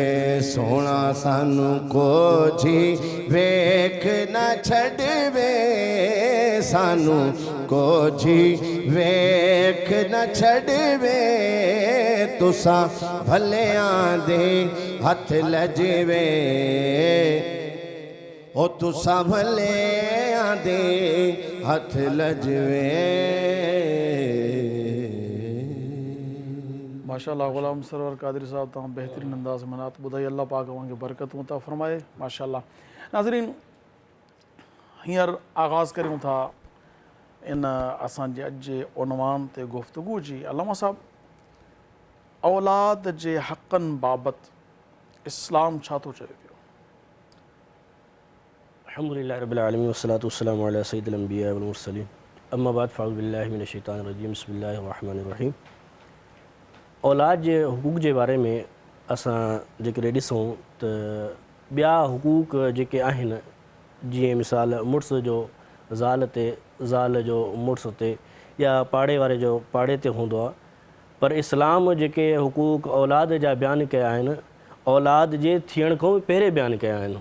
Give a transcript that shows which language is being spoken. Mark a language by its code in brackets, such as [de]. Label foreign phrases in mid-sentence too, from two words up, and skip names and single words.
[pa] سونا سانوں کوجھی ویکھ نہ چھڑوے سانوں کوجھی ویکھ نہ چھڑوے تسیں بھلیاں دے ہتھ لجوے او تسیں بھلیاں دے ہتھ لجوے. [sd] माशाअल्लाह ग़ुलाम सरवर कादरी साहब तव्हां बेहतरीन अंदाज़ में नात ॿुधाई अल्लाह पाक तव्हांखे बरकतूं अता फ़रमाए माशाअल्लाह। नाज़रीन हींअर आगाज़ करियूं था इन असांजे अॼु जे उनवान ते गुफ़्तगू जी। अल्लामा साहब औलाद जे हक़नि बाबति इस्लाम छा थो चए पियो? [ar] الحمد لله رب العالمين والصلاة والسلام على سيد الأنبياء والمرسلين أما بعد فأعوذ بالله من الشيطان الرجيم بسم الله الرحمن الرحيم. [sd] औलाद जे हुकूक जे बारे में असां जेकॾहिं ॾिसूं त ॿिया हुकूक जेके आहिनि जीअं मिसाल मुड़ुस जो ज़ाल ते ज़ाल जो मुड़ुस ते या पाड़े वारे जो पाड़े ते हूंदो आहे, पर इस्लाम जेके हुकूक औलाद जा बयानु कया आहिनि औलाद जे थियण खां पहिरें बयानु कया आहिनि।